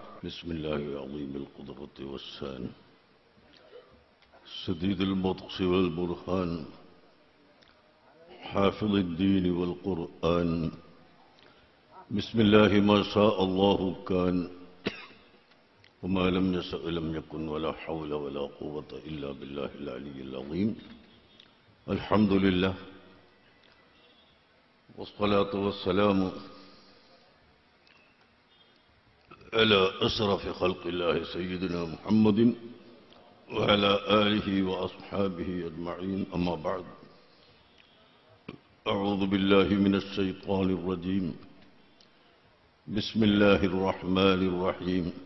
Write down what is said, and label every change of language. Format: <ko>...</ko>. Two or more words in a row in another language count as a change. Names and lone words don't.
<ar>بسم الله العظيم القدرة والشأن شديد البطش والبرهان حافظ الدين والقرآن بسم الله ما شاء الله كان وما لم يشأ لم يكن ولا حول ولا قوة إلا بالله العلي العظيم. الحمد لله والصلاة والسلام على أشرف خلق الله سيدنا محمد وعلى آله وأصحابه أجمعين. أما بعد، أعوذ بالله من الشيطان الرجيم. بسم الله الرحمن الرحيم.</ar>